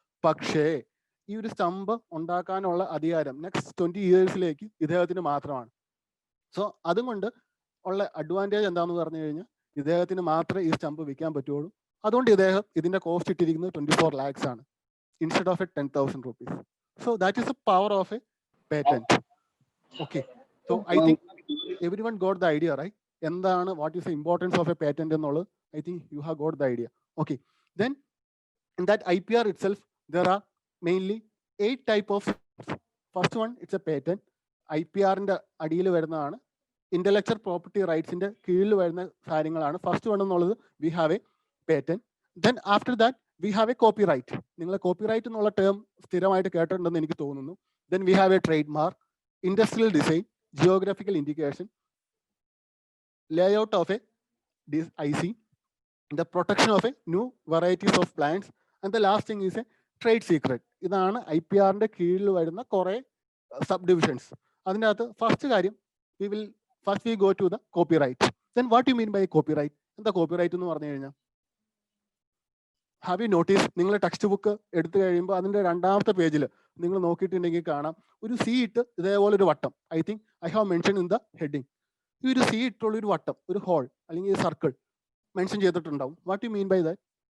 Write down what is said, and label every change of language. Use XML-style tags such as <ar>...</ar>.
<ml>പക്ഷേ ഈ ഒരു സ്റ്റമ്പ് ഉണ്ടാക്കാനുള്ള അധികാരം നെക്സ്റ്റ് 20 yearsലേക്ക് ഇദ്ദേഹത്തിന് മാത്രമാണ്. സോ അതുകൊണ്ട് ഉള്ള അഡ്വാൻറ്റേജ് എന്താണെന്ന് പറഞ്ഞു കഴിഞ്ഞാൽ ഇദ്ദേഹത്തിന് മാത്രമേ ഈ സ്റ്റമ്പ് വിൽക്കാൻ പറ്റുള്ളൂ. അതുകൊണ്ട് ഇദ്ദേഹം ഇതിന്റെ കോസ്റ്റ് ഇട്ടിരിക്കുന്നത് 24 lakhs ആണ് instead of 10,000 rupees.</ml> <en>So that is a power of a patent. Okay, so I think everyone got the idea, right?</en> <ml>എന്താണ്</ml> <en>what is the importance of a patent</en> <ml>എന്നുള്ളത്</ml> <en>I think you have got the idea. Okay, then in that IPR itself there are mainly 8 type of. First one, it's a patent.</en> <ml>IPR-ന്റെ അടിയിൽ വരുന്നതാണ് intellectual property റൈറ്റ്സിന്റെ കീഴിൽ വരുന്ന കാര്യങ്ങളാണ്.</ml> <en>First one എന്നുള്ളത് we have a patent. Then after that we have a copyright.</en> <ml>നിങ്ങൾ copyright എന്നുള്ള term സ്ഥിരമായിട്ട് കേട്ടിട്ടുണ്ടെന്ന് എനിക്ക് തോന്നുന്നു.</ml> <en>Then we have a trade mark, industrial design, geographical indication, layout of a IC, the protection of a new varieties of plants, and the last thing is a trade secret.</en> <ml>ഇതാണ് IPR-ന്റെ കീഴിൽ വരുന്ന കുറെ sub divisions. അതിൻ്റെ അകത്ത് first കാര്യം</ml> <en>we go to the copyright. Then what you mean by copyright?</en> <ml>എന്താ copyright എന്ന് പറഞ്ഞു കഴിഞ്ഞാൽ</ml> <en>have you notice,</en> <ml>നിങ്ങൾ ടെക്സ്റ്റ് ബുക്ക് എടുത്തു കഴിയുമ്പോൾ അതിൻ്റെ 2ാമത്തെ പേജിൽ നിങ്ങൾ നോക്കിയിട്ടുണ്ടെങ്കിൽ കാണാം ഒരു സി ഇട്ട് ഇതേപോലെ ഒരു വട്ടം.</ml> <en>I think I have mention in the heading.</en> <ml>ഈ ഒരു സി ഇട്ടുള്ള ഒരു വട്ടം, ഒരു ഹോൾ അല്ലെങ്കിൽ സർക്കിൾ മെൻഷൻ ചെയ്തിട്ടുണ്ടാവും.</ml> <en>What you mean by that?</en>